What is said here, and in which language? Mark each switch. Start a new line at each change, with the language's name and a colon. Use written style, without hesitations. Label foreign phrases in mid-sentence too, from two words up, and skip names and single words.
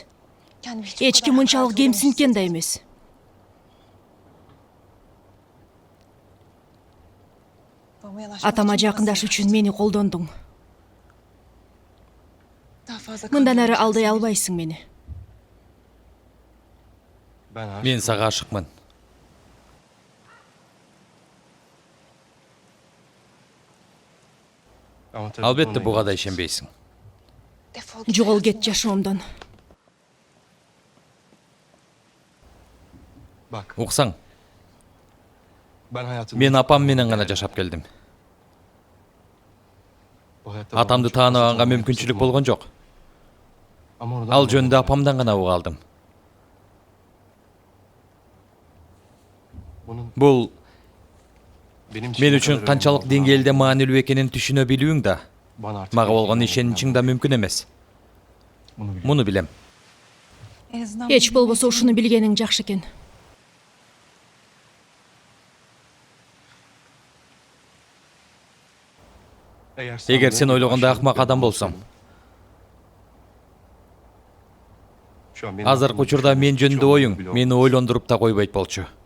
Kyrgyz: Эч ким мынчалык кемсинткен да эмес. Атама жакындаш үчүн мени колдондуң. Мындан ары алдай албайсың мени.
Turkish: Ben aşık
Kyrgyz: Мен
Turkish: oldum.
Kyrgyz: сага ашыкмын.
Turkish: Ama tabii
Kyrgyz: Албетте
Turkish: buna
Kyrgyz: буга да
Turkish: inanıyorsun.
Kyrgyz: ишенбейсиң. Жогол кет жашоомдон.
Turkish: Bak
Kyrgyz: Уксаң,
Turkish: ben hayatımda
Kyrgyz: мен
Turkish: çok
Kyrgyz: апам менен
Turkish: değerli
Kyrgyz: гана
Turkish: var.
Kyrgyz: жашап келдим.
Turkish: Bu hayatta
Kyrgyz: Атамды
Turkish: babamı çok fazla
Kyrgyz: тааныбаганга
Turkish: tanımaya
Kyrgyz: мүмкүнчүлүк
Turkish: fırsatım
Kyrgyz: болгон
Turkish: oldu.
Kyrgyz: жок.
Turkish: Ama oradan
Kyrgyz: Ал
Turkish: babamı
Kyrgyz: жөнүндө
Turkish: öğrendim.
Kyrgyz: апамдан гана угуп алдым.
Turkish: Bunun
Kyrgyz: Бул
Turkish: benim için
Kyrgyz: мен
Turkish: ne
Kyrgyz: үчүн
Turkish: kadar
Kyrgyz: канчалык
Turkish: önemli olduğunu
Kyrgyz: деңгээлде
Turkish: anladım.
Kyrgyz: маанилүү экенин түшүнө билүүң да
Turkish: Bana artık
Kyrgyz: мага
Turkish: bir
Kyrgyz: болгон
Turkish: şey
Kyrgyz: ишеничиң да мүмкүн эмес.
Turkish: Bunu biliyorum.
Kyrgyz: Муну билем. Эч болбосо ушуну билгениң жакшы экен. Эгер сен ойлогондой акмак адам болсоң, азыркы учурда мен жөнүндө оюң мени ойлондуруп да койбойт болчу.